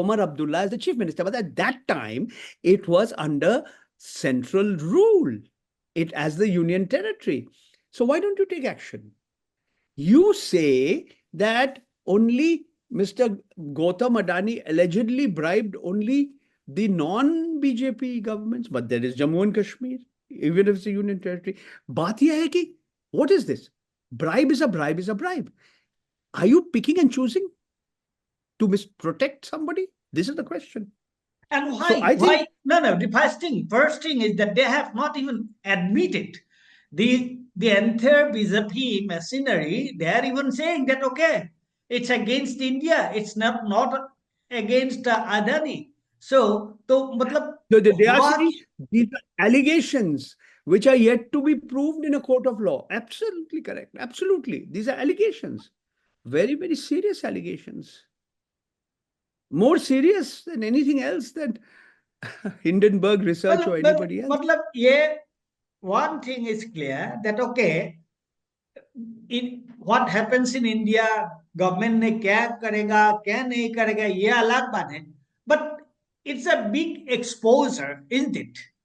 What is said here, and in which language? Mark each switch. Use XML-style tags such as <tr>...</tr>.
<en>Omar Abdullah as the chief minister. But at that time, it was under central rule, it as the union territory. So why don't you take action? You say that only Mr. Gautam Adani allegedly bribed only the non-BJP governments, but there is Jammu and Kashmir, even if it's a union territory.</en> <hi>बात यह है कि</hi> <en>what is this? Bribe is a bribe is a bribe. Are you picking and choosing to protect somebody? This is the question. And So why? I think Why? No, no. The first thing is that they have not even admitted the entire BJP machinery. They are even saying that okay, it's against India. It's not against Adani. So मतलब they are what? saying these are allegations which are yet to be proved in a court of law. Absolutely correct. Absolutely. These are allegations. Very, very serious allegations. More serious than anything else that Hindenburg research or anybody else.</en> <hi>मतलब ये</hi> <en>one thing is clear that okay, in what happens in India,</en> <hi>government ने क्या करेगा क्या नहीं करेगा ये अलग बात है,</hi> <en>But it's a big exposure, isn't it?</en>